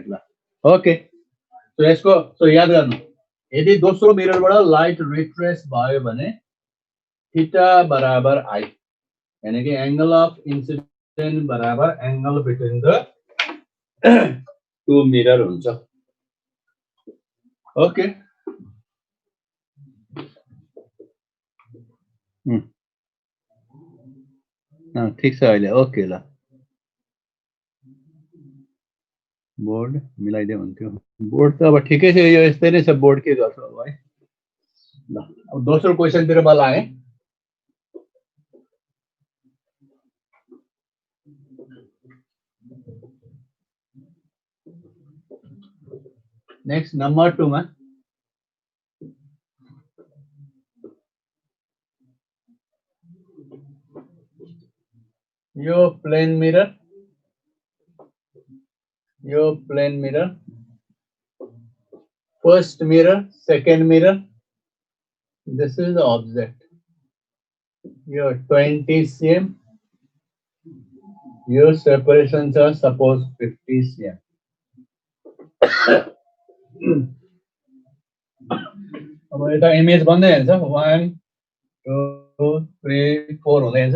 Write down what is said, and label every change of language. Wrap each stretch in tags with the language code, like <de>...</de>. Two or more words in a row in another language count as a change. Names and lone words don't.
<ne>ल ओके, सो यसको सो याद गर्नु, यदि दोस्रो मिररबाट</ne> <en>light retrace</en> <ne>भयो भने थीटा बराबर आई,</ne> <hi>यानी कि</hi> <en>angle of incidence</en> <ne>बराबर</ne> <en>angle between the two mirror</en> <ne>हुन्छ। ओके, ठीक छ अहिले। ओके, ल बोर्ड मिलाइदियो हुन्थ्यो। बोर्ड त अब ठिकै छ, यो यस्तै नै छ बोर्ड, के गर्छ अब है। ल अब दोस्रो क्वेशनतिर म लागेँ।</ne> <en>next number 2 में यो plane mirror, first mirror, second mirror, This is the object.</en> <ne>यो 20 cm, यो सेपरेशन छ सपोज 50 cm। अब यता इमेज बन्दै जान्छ, 1 2 3 4 हुँदै जान्छ।</ne>